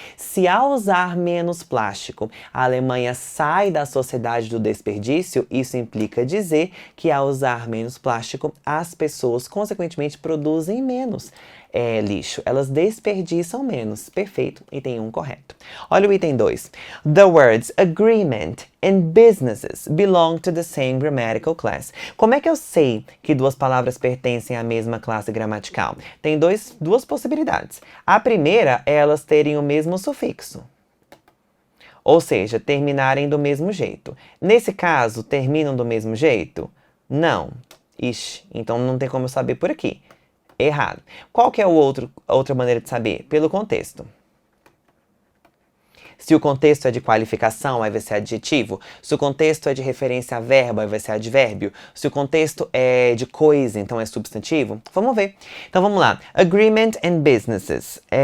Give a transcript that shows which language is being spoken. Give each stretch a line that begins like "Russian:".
Portuguese: Se ao usar menos plástico, a Alemanha sai da sociedade do desperdício, isso implica dizer que ao usar menos plástico, as pessoas, consequentemente, produzem menos lixo. Elas desperdiçam menos. Perfeito. Item 1 correto. Olha o item 2.
English: The words agreement and businesses belong to the same grammatical class.
Portuguese: Como é que eu sei que duas palavras pertencem à mesma classe gramatical? Tem duas possibilidades. A primeira é elas terem o mesmo sufixo. Ou seja, terminarem do mesmo jeito. Nesse caso, terminam do mesmo jeito? Não. Ixi, então não tem como eu saber por aqui. Errado. Qual que é a outra maneira de saber? Pelo contexto. Se o contexto é de qualificação, aí vai ser adjetivo. Se o contexto é de referência a verbo, aí vai ser advérbio. Se o contexto é de coisa, então é substantivo. Vamos ver. Então vamos lá.
English: Agreement and businesses.